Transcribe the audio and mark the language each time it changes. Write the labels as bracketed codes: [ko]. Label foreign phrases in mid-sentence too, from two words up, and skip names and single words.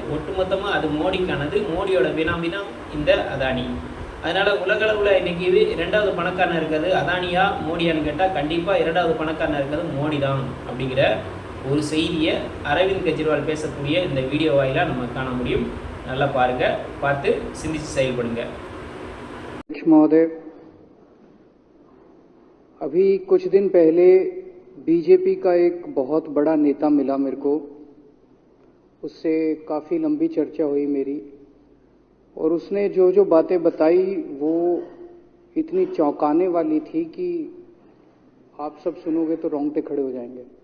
[ta] ஒட்டுமொத்தமாக அது மோடிக்கானது. மோடியோட பினாமி தான் இந்த அதானி. அதனால் உலகளவில் இன்றைக்கி 2வது பணக்காரனாக இருக்கிறது அதானியா மோடியான்னு கேட்டால் கண்டிப்பாக 2வது பணக்காரனாக இருக்கிறது மோடி தான் அப்படிங்கிற ஒரு செய்தியை அரவிந்த் கெஜ்ரிவால் பேசக்கூடிய இந்த வீடியோ வாயிலாக நம்ம காண முடியும். நல்லா பாருங்கள், பார்த்து சிந்திச்சு செயல்படுங்க. [hi] महोदय, अभी कुछ दिन पहले बीजेपी का एक बहुत बड़ा नेता मिला मेरे को. उससे काफ़ी लंबी चर्चा हुई मेरी और उसने जो जो बातें बताई वो इतनी चौंकाने वाली थी कि आप सब सुनोगे तो रोंगटे खड़े हो जाएंगे.